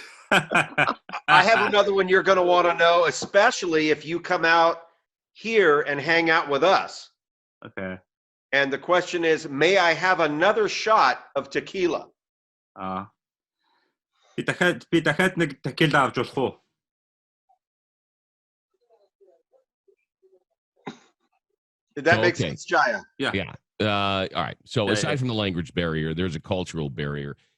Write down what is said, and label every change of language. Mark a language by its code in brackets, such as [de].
[en] I have another one you're going to want to know, especially if you come out here and hang out with us. Okay. And the question is, may I have another shot of tequila? [mn] Би дахиад нэг tequila авч болох уу? [en] Did that make sense, Jaya? Yeah. All right. So aside from the language barrier, there's a cultural barrier.